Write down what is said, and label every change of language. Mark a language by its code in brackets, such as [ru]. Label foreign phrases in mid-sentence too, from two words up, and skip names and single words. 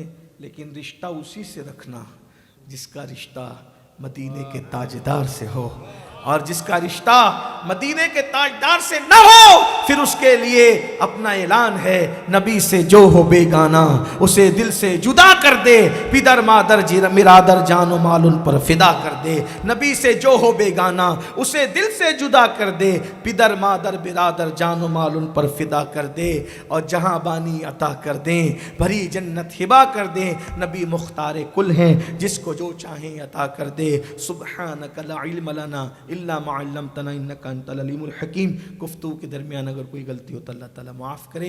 [ur] لیکن رشتہ اسی سے رکھنا جس کا رشتہ مدینے کے تاجدار سے ہو, اور جس کا رشتہ مدینے کے تاجدار سے نہ ہو پھر اس کے لیے اپنا اعلان ہے نبی سے جو ہو بیگانہ اسے دل سے جدا کر دے, پدر مادر مرادر جان و مال ان پر فدا کر دے. نبی سے جو ہو بیگانہ اسے دل سے جدا کر دے, پدر مادر برادر جان و مال ان پر فدا کر دے, اور جہاں بانی عطا کر دیں, بھری جنت ہبا کر دیں. نبی مختار کل ہیں, جس کو جو چاہیں عطا کر دے. [ar] سبحانک لا علم لنا الا ما علمتنا انک انت العلیم الحکیم. [ur] گفتگو کے درمیان اگر کوئی غلطی ہو تو اللہ تعالیٰ معاف کرے.